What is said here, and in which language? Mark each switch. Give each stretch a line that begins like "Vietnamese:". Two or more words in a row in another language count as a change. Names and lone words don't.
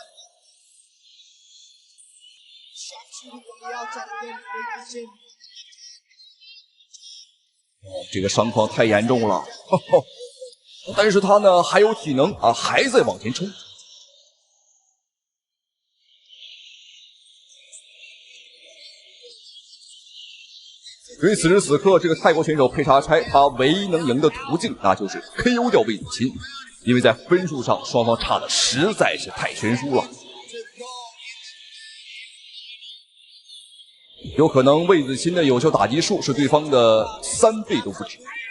Chinese: 這個傷況太嚴重了，但是他呢還有體能啊，還在往前衝。所以此時此刻，這個泰國選手佩查山他唯一能贏的途徑，那就是 KO 掉魏子钦，因為在分數上雙方差的實在是太懸殊了。有可能魏子钦的有效打擊數是對方的3倍都不止。